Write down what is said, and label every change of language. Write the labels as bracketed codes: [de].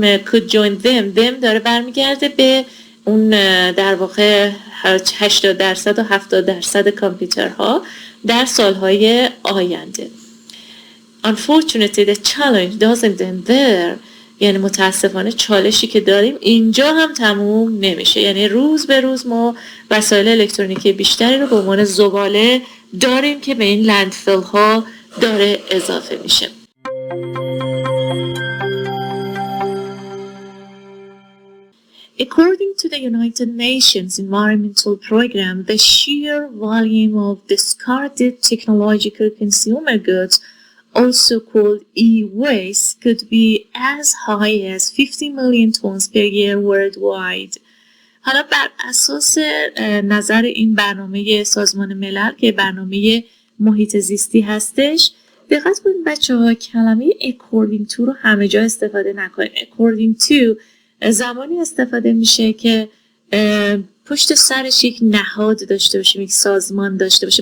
[en] could join them [fa] داره برمیگرده به اون در واقع 80% و 70% کامپیوترها در سالهای آینده. [en] Unfortunately the challenge doesn't end there. [fa] یعنی متاسفانه چالشی که داریم اینجا هم تموم نمیشه، یعنی روز به روز ما وسایل الکترونیکی بیشتری رو به عنوان زباله داریم که به این لندفیل ها داره اضافه میشه. [en] According to the United Nations Environmental Program, the sheer volume of discarded technological consumer goods, also called e-waste, could be as high as 50 million tons per year worldwide. [fa] حالا بر اساس نظر این برنامه سازمان ملل که برنامه محیط زیستی هستش، دقت کنید بچه‌ها کلمه [en] according to [fa] رو همه جا استفاده نکنید. [en] according to [fa] زمانی استفاده میشه که پشت سرش یک نهاد داشته باشیم، یک سازمان داشته باشه.